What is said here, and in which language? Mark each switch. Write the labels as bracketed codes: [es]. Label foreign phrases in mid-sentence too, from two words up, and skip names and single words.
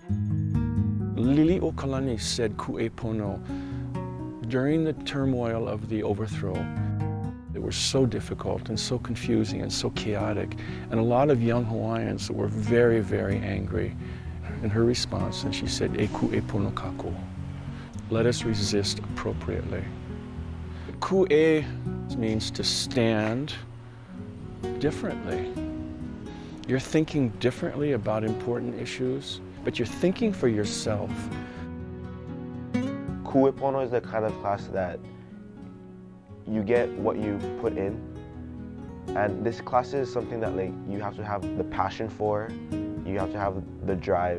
[en] Lili Okalani said ku'epono during the turmoil of the overthrow. It was so difficult and so confusing and so chaotic, and a lot of young Hawaiians were very, very angry. In her response, and she said, [haw] "E ku'epono kako." [en] Let us resist appropriately. Ku'e means to stand differently. You're thinking differently about important issues, but you're thinking for yourself. Ku'epono is the kind of class that you get what you put in, and this class is something that you have to have the passion for, you have to have the drive.